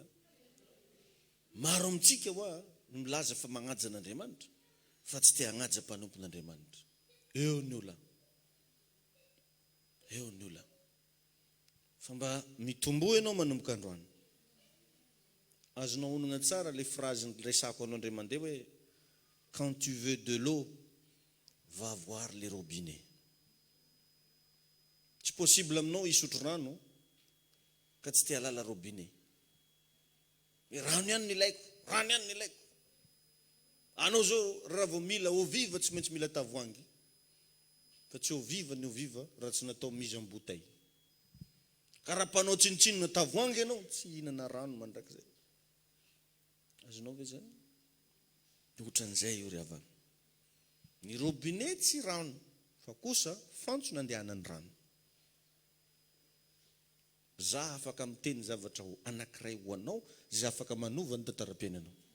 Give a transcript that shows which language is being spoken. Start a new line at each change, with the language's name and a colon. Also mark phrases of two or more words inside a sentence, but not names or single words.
Malagasy: Maro amintsika hoa milaza fa magnaja an'Andriamanitra fa tsy te hagnaja mpanompon'Andriamanitra. Eo ny olona. Eo ny olona. Fa mba mitombo ianao manomboka androany. Azonao onana tsara
French: le phrase
Malagasy: resako anao indray mandeha hoe
French: quand tu veux de l'eau va voir les robinets.
Malagasy: Tsy possible aminao isotro rano ka tsy te halala robinet. Rano ihany ny ilaiko, rano ihany ny ilaiko. Anao zao raha vao mila
French: eau vive
Malagasy: tsy maintsy mila tavoahangy. Fa tsy
French: eau vive
Malagasy: ny
French: eau vive
Malagasy: raha tsy natao
French: mise en bouteille.
Malagasy: Ka raha mpanao tsinitsinina tavoahangy ianao tsy hihinana rano mandrakizay. Azonao ve zany? Ohatran'izay io ry havana. Ny robinet tsy rano fa kosa fantso nandehanany rano. Za afaka miteny zavatra ho anankiray ho anao, za afaka manova ny tantaram-piainanao.